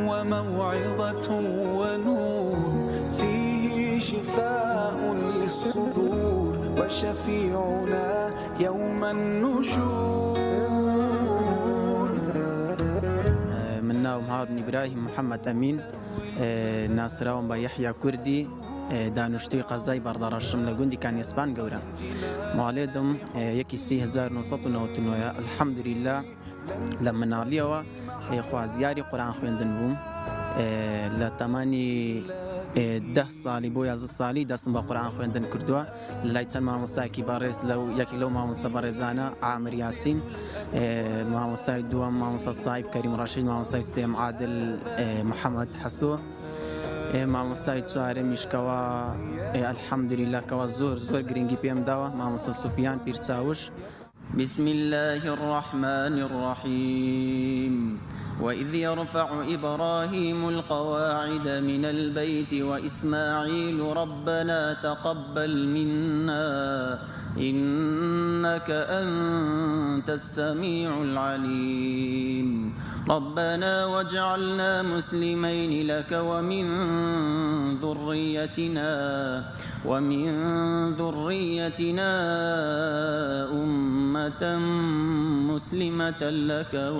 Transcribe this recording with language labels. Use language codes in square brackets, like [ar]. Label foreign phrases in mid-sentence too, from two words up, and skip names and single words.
[ar] موعظة ونور فيه شفاء للصدور وشفيعنا يوم النشور. [ckb] من ناوم هارون إبراهيم محمد أمين ناسراوم با يحيى كردي دانشتوی قەزای بەردەڕەشم لە گوندی کانیسپان گەورە ماڵێدم 1999 الحەمدولیلا لە مناڵیەوە خوازیاری قورئان خوێندن بووم لە تەمەنی 10 ساڵی بۆ 11 ساڵی دەستم بە قورئان خوێندن کردووە لە لای چەند مامۆستایەکی بەڕێز یەکی لەو مامۆستا بەڕێزانە عامر یاسین، مامۆستای دووەم مامۆستا سایب کەریم ڕەشید، مامۆستای سێم عادل محەممەد حەسۆ، مامۆستای چوارەمیش کەوە الحەمدولیلا کەوە زۆر گرنگی پێم داوە مامۆستا سوفیان پیرچاوش. [ar] بسم الله الرحمن الرحيم وإذ يرفع إبراهيم القواعد من البيت وإسماعيل ربنا تقبل منا إنك أنت السميع العليم ربنا واجعلنا مسلمين لك ومن ذريتنا أمة مسلمة لك